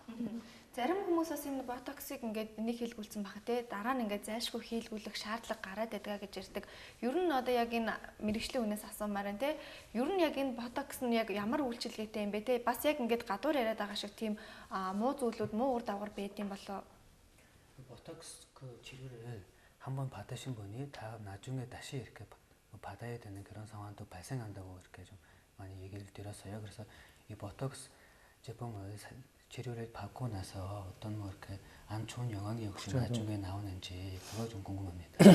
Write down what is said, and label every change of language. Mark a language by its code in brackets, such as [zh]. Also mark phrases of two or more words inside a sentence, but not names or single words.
[mn] Зарим хүмүүс бас энэ ботоксыг ингээд нэг хийлгүүлсэн баг те дараа нь ингээд зайлшгүй хийлгүүлэх шаардлага гараад байдаг гэж ярьдаг. Ер нь одоо яг энэ мэрэгжлийн хүнээс асуумаар байна те. Ер нь яг энэ ботокс нь яг ямар үйлчилгээтэй юм бэ те? Бас яг ингээд гадуур яриад байгаа шиг тийм муу зүйлүүд муу ур дагавар байдаг юм болоо. [ko] Ботокс 치료를 한번 받으신 분이 다음 나중에 다시 이렇게 받아야 되는 그런 상황도 발생한다고 이렇게 좀 많이 얘기를 드렸어요. 그래서 이 보톡스 제품을 치료를 받고 나서 어떤 뭐 이렇게 안 좋은 영향이 혹시 나중에 나오는지 그거 좀 궁금합니다.